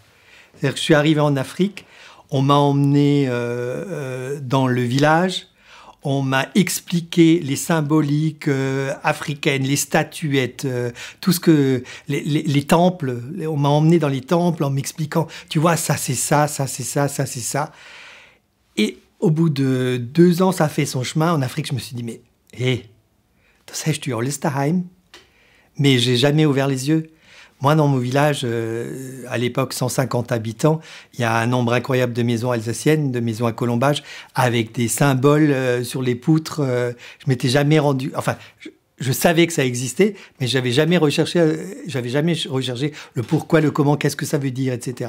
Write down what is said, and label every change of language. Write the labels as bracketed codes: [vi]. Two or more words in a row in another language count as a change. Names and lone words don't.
[fr] C'est-à-dire que je suis arrivé en Afrique, on m'a emmené dans le village, on m'a expliqué les symboliques africaines, les statuettes, tout ce que... les temples, on m'a emmené dans les temples en m'expliquant, tu vois, ça c'est ça, ça c'est ça, ça c'est ça. Et au bout de 2 ans, ça a fait son chemin. En Afrique, je me suis dit, mais hé, [de] das hast du alles daheim. [fr] Mais j'ai jamais ouvert les yeux. Moi, dans mon village, à l'époque, 150 habitants, il y a un nombre incroyable de maisons alsaciennes, de maisons à colombage, avec des symboles sur les poutres. Je m'étais jamais rendu... Enfin, je savais que ça existait, mais j'avais jamais recherché le pourquoi, le comment, qu'est-ce que ça veut dire, etc.